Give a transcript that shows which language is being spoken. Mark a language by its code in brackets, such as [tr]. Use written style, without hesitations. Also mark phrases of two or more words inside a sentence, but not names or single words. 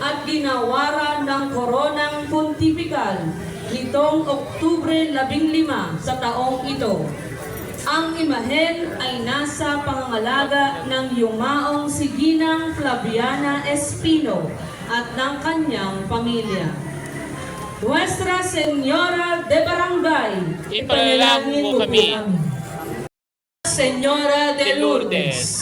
[tl] at ginawaran ng koronang pontifikal nitong Oktubre 15 sa taong ito. Ang imahen ay nasa pangangalaga ng yumaong si Ginang Flaviana Espino at ng kanyang pamilya. Nuestra Señora de Barangay, Ipanalangin mo kami. Señora de Lourdes.